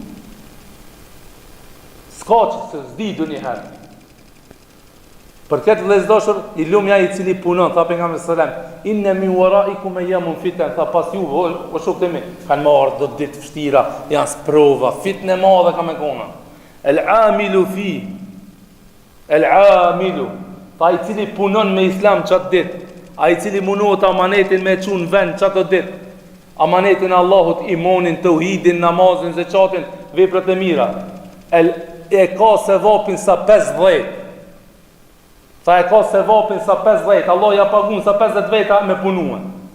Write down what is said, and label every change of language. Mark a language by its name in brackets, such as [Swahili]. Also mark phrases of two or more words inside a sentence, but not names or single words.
[Albanian] Ska që se zdi do një herë. Për këtë vëllezërdoshur, i lumja i cili punon, tha pejgamberi [Arabic] صلى الله عليه وسلم, إن من ورائكم أياما فتنا, [Albanian] tha pas ju o shokëmi, kanë marrë do ditë vështira, janë sprova, fitnë madhe ka me kona. [Arabic] العامل في، العامل, [Albanian] tha i cili punon me islam çat ditë, ai i cili munohet amanetin me çun vend çat ditë, amanetin Allahut, imonin, tauhidin, namazin, zeqatin, veprat e mira. E ka sevapin sa 50. Tha e ka sevapin sa 50, Allah ja pagun sa 50 veta me punuan.